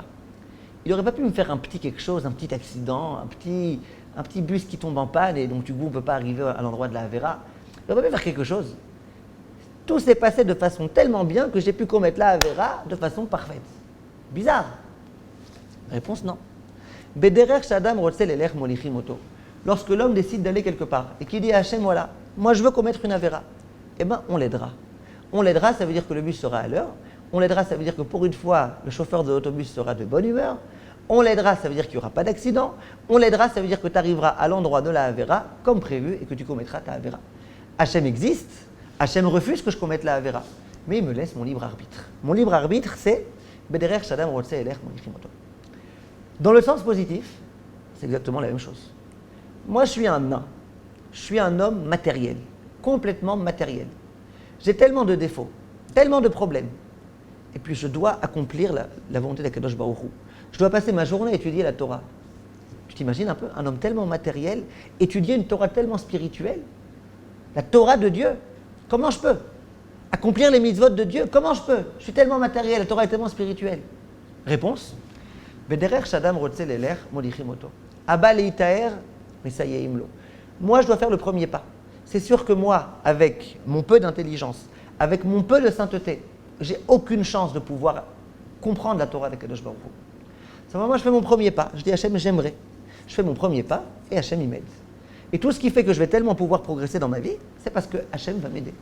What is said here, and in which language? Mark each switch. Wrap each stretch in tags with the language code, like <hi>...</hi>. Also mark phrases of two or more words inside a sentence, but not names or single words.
<fr>Il n'aurait pas pu me faire un petit quelque chose, un petit accident, un petit bus qui tombe en panne et donc du coup on ne peut pas arriver à l'endroit de la Avera. Il n'aurait pas pu faire quelque chose. Tout s'est passé de façon tellement bien que j'ai pu commettre la Avera de façon parfaite. Bizarre. Réponse non.</fr> <he>בדרך שאדם רוצה לילך מוליכין אותו.</he> <fr>Lorsque l'homme décide d'aller quelque part et qu'il dit à Hachem, voilà, moi je veux commettre une Avera, eh bien on l'aidera. On l'aidera, ça veut dire que le bus sera à l'heure. On l'aidera, ça veut dire que pour une fois, le chauffeur de l'autobus sera de bonne humeur. On l'aidera, ça veut dire qu'il n'y aura pas d'accident. On l'aidera, ça veut dire que tu arriveras à l'endroit de la Avera comme prévu et que tu commettras ta Avera. Hachem existe. Hachem refuse que je commette la Avera, mais il me laisse mon libre arbitre. Mon libre arbitre, c'est</fr> <he>בדרך שאדם רוצה לילך מוליכין אותו.</he> <fr>Dans le sens positif, c'est exactement la même chose. Moi, je suis un nain. Je suis un homme matériel, complètement matériel. J'ai tellement de défauts, tellement de problèmes. Et puis, je dois accomplir la volonté d'</fr> <he>הקדוש ברוך הוא.</he> <fr>Je dois passer ma journée à étudier la Torah. Tu t'imagines un peu un homme tellement matériel, étudier une Torah tellement spirituelle? La Torah de Dieu. Comment je peux accomplir les mitzvot de Dieu? Comment je peux? Je suis tellement matériel, la Torah est tellement spirituelle. Réponse:</fr> <he>בדרך שאדם רוצה לילך מוליכין אותו. בא ליטהר מסייעים לו.</he> <fr>Moi, je dois faire le premier pas. C'est sûr que moi, avec mon peu d'intelligence, avec mon peu de sainteté, j'ai aucune chance de pouvoir comprendre la Torah d'</fr> <he>הקדוש ברוך הוא.</he> <fr>Simplement, moi, je fais mon premier pas. Je dis Hachem, j'aimerais. Je fais mon premier pas et Hachem, il m'aide. Et tout ce qui fait que je vais tellement pouvoir progresser dans ma vie, c'est parce que Hachem va m'aider.</fr>